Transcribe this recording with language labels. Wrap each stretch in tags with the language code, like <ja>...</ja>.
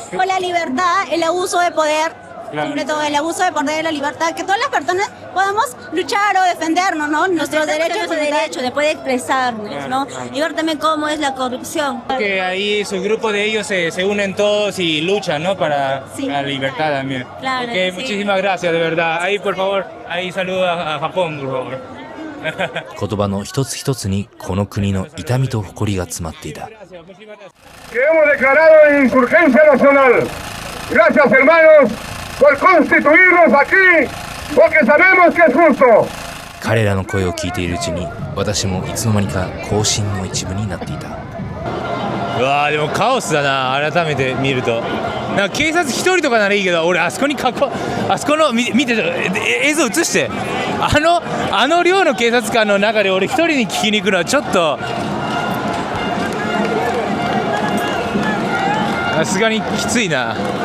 <es>Con la libertad, el abuso de poder, claro. Sobre todo el abuso de poder, la libertad, que todas las personas podamos luchar o defendernos, ¿no? Nuestros derechos, de poder expresarnos, claro, ¿no? Claro. Y ver también cómo es la corrupción. Que ahí su grupo de ellos se unen todos y luchan, ¿no? Para la libertad también. Claro, okay, sí. Muchísimas gracias, de verdad. Ahí, por favor, ahí saluda a Japón, por favor.</es> <ja>言葉の一つ一つにこの国の痛みと誇りが詰まっていた。</ja> <es>Que hemos declarado en insurgencia nacional. Gracias, hermanos, por constituirnos aquí, porque sabemos que es justo.</es> <ja>彼らの声を聞いているうちに私もいつの間にか行進の一部になっていた。うわーでもカオスだな、改めて見ると。なんか警察一人とかならいいけど、俺あそこの見て映像映して、あの量の警察官の中で俺一人に聞きに行くのはちょっとさすがにきついな。</ja>